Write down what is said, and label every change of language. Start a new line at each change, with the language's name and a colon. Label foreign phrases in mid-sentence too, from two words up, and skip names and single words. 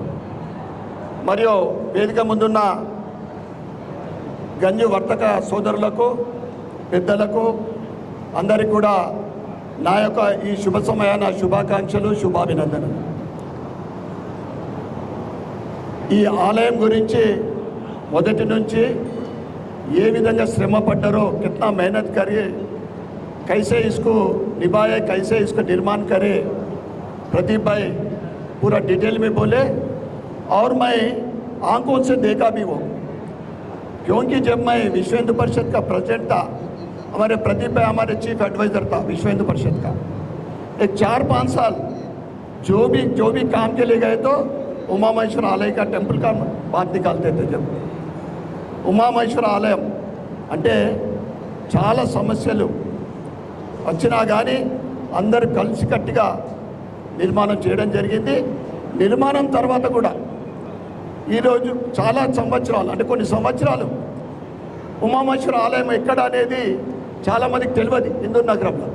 Telugu: మరియు వేదిక ముందున్న గంజు వర్తక సోదరులకు, పెద్దలకు అందరికీ కూడా నా యొక్క ఈ శుభ సమయాన శుభాకాంక్షలు, శుభాభినందనలు. ఈ ఆలయం గురించి మొదటి నుంచి ఏ విధంగా శ్రమ పడ్డారో,
Hindi: కిतना मेहनत करे, कैसे इसको निभाए, कैसे इसको निर्माण करे, प्रदीप भाई पूरा डिटेल में बोले और मैं आंखों से देखा भी वो, क्योंकि जब मैं विश्व हिंदू परिषद का प्रेसिडेंट था, हमारे प्रदीप भाई हमारे
English: chief adviser
Hindi: था विश्व हिंदू परिषद का। एक 4-5 साल जो भी काम के लिए गए तो ఉమామహేశ్వర ఆలయ का टेम्पल का बात निकालते थे।
Telugu: जब ఉమామహేశ్వర ఆలయం అంటే చాలా సమస్యలు వచ్చినా కానీ అందరూ కలిసికట్టుగా నిర్మాణం చేయడం జరిగింది. నిర్మాణం తర్వాత కూడా ఈరోజు చాలా సంవత్సరాలు, అంటే కొన్ని సంవత్సరాలు ఉమామహేశ్వర ఆలయం ఎక్కడ అనేది చాలామందికి తెలియదు హిందూ నగరంలో.